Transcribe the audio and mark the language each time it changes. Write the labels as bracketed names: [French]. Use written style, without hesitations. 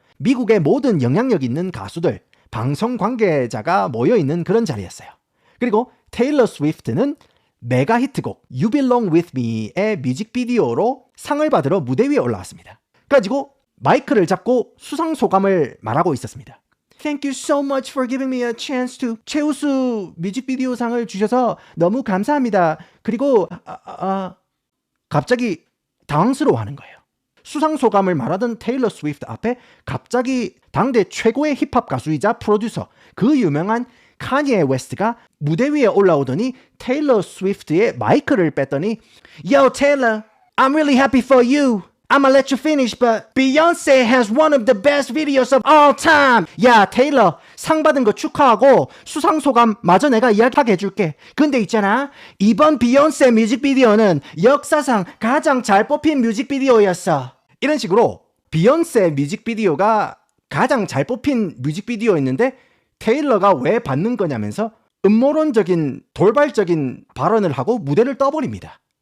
[Korean] 미국의 모든 영향력 있는 가수들, 방송 관계자가 모여있는 그런 자리였어요. 그리고 테일러 스위프트는 메가 히트곡 You Belong With Me의 뮤직비디오로 상을 받으러 무대 위에 올라왔습니다. 그래가지고 마이크를 잡고 수상 소감을 말하고 있었습니다. [English] Thank you so much for giving me a chance to [Korean] 최우수 뮤직비디오 상을 주셔서 너무 감사합니다. 그리고 갑자기 당황스러워하는 거예요. 수상 소감을 말하던 테일러 스위프트 앞에 갑자기 당대 최고의 힙합 가수이자 프로듀서 그 유명한 카니에 웨스트가 무대 위에 올라오더니 테일러 스위프트의 마이크를 뺐더니 [English] Yo Taylor, I'm really happy for you. I'ma let you finish, but Beyonce has one of the best videos of all time. [Korean] 야, 테일러, 상 받은 거 축하하고 수상 소감 마저 내가 이야기하게 해줄게. 근데 있잖아, 이번 비욘세 뮤직비디오는 역사상 가장 잘 뽑힌 뮤직비디오였어. 이런 식으로 비욘세 뮤직비디오가 가장 잘 뽑힌 뮤직비디오였는데 테일러가 왜 받는 거냐면서 음모론적인 돌발적인 발언을 하고 무대를 떠버립니다.